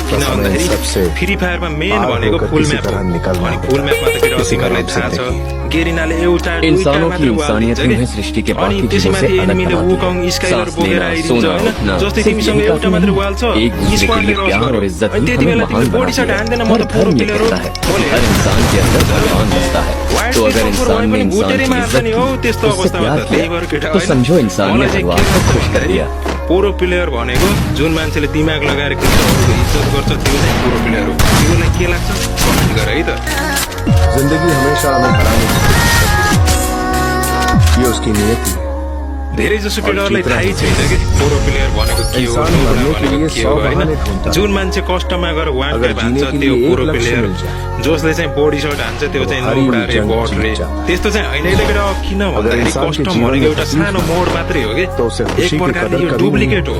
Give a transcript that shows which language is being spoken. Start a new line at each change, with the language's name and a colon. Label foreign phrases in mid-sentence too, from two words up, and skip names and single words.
Nepali: किन भन्दाखेरि फ्री फायरमा मेन भनेको
English: full map
Nepali: हो। अनि फुल म्यापमा त केटा तिमीहरूलाई थाहा छ, गेरिनाले एउटा दुईटा मात्र वाल दिन्छ कि। अनि त्यसैमाथि एनिमीले वुकङ स्काइलर बोकेर आइदिन्छ हैन। जस्तै तिमीसँग एउटा मात्र वाल छ, स्क्वाडले रस गर्यो, अनि त्यति बेला तिमीले
English: body shot
Nepali: हान्दैन, म त
English: pro player
Nepali: हो।
Hindi: हर इंसान के अंदर भगवान बसता है, तो अगर इंसान में इंसान की इज्जत तो समझो इंसान ने भगवान को खुश कर दिया।
English: pro player
Nepali: भनेको जुन मान्छेले दिमाग लगाएर अरूको इज्जत गर्छ त्यो चाहिँ
English: pro player
Nepali: हो। तिमीलाई के लाग्छ कमेन्ट गर है त।
Hindi: जिंदगी हमेशा हमें हराने की कोशिश करती है, ये उसकी नियति है।
Nepali: धेरै जसो केटाहरूलाई थाहै छैन कि
English: pro player
Nepali: भनेको के हो, नोबडा भनेको के हो हैन। जुन मान्छे कस्टममा गएर
English: one tap
Nepali: हान्छ त्यो
English: pro player,
Nepali: जसले चाहिँ
English: body shot
Nepali: हान्छ त्यो चाहिँ नोबडा रे, बट रे। त्यस्तो चाहिँ हैन केटा। किन भन्दाखेरि कस्टम भनेको एउटा सानो मोड मात्रै हो कि, एक प्रकारले यो डुप्लिकेट हो।